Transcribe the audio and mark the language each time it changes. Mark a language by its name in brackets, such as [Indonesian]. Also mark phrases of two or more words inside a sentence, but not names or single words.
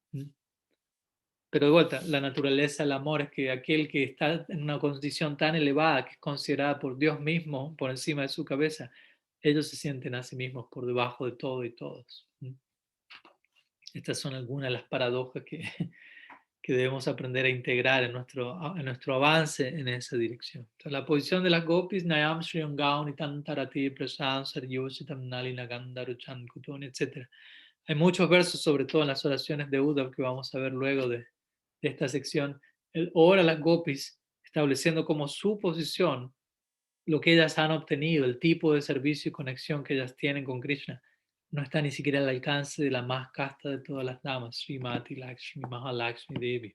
[Spanish] Pero de vuelta, la naturaleza del amor es que aquel que está en una condición tan elevada, que es considerada por Dios mismo por encima de su cabeza, ellos se sienten a sí mismos por debajo de todo y todos. Estas son algunas de las paradojas que debemos aprender a integrar en nuestro avance en esa dirección. Entonces, la posición de las gopis, [Sanskrit] Nayam Shriyam Gauni Tantarati Prasad Saryositam Nalina Gandaruchan Kutun, [Spanish] etc. Hay muchos versos, sobre todo en las oraciones de Uddhava, que vamos a ver luego de esta sección. Él ora a las gopis, estableciendo como su posición lo que ellas han obtenido, el tipo de servicio y conexión que ellas tienen con Krishna. No está ni siquiera al alcance de la más casta de todas las damas, Srimati Lakshmi, Mahalakshmi Devi.